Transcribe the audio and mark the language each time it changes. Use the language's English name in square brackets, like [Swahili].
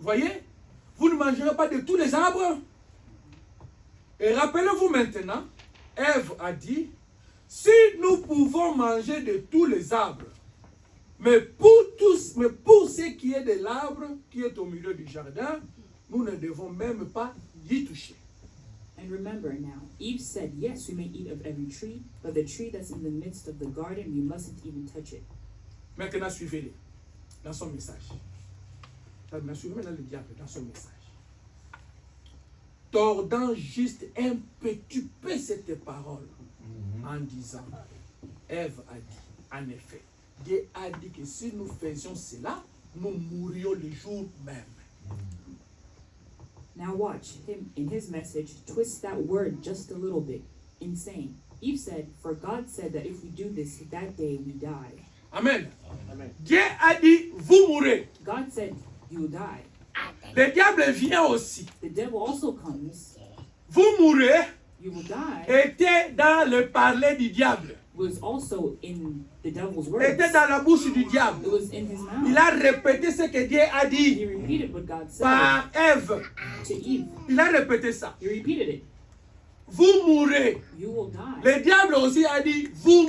[French] Voyez, vous ne mangerez pas de tous les arbres. Et rappelez-vous maintenant, Ève a dit, si nous pouvons manger de tous les arbres, mais pour ce qui est de l'arbre qui est au milieu du jardin, nous ne devons même pas y toucher. [English] And remember now, Eve said, yes, we may eat of every tree, but the tree that's in the midst of the garden, we mustn't even touch it. [French] Maintenant, suivez-le dans son message. Maintenant, suivez maintenant le diable dans son message. Tordant juste un petit peu cette parole en disant, Ève a dit, en effet, Dieu a dit que si nous faisions cela, nous mourrions le jour même. [English] Now watch him in his message twist that word just a little bit in saying, Eve said, for God said that if we do this, that day we die. Amen. Amen. [French] Dieu a dit, vous mourrez. [English] God said, you will die. [French] Le diable vient aussi. [English] The devil also comes. [French] Vous mourrez, [English] you will die, [French] était dans le parler du diable. [English] was also in the devil's words. [French] Était dans la bouche du diable. [English] It was in his mouth. [French] Il a répété ce que Dieu a [English] He [French] dit [English] repeated what God said [French] par Ève. [English] to Eve. [French] Il a répété ça. [English] He repeated it. [French] Vous mourrez. [English] You will die. [French] Le diable aussi a dit, vous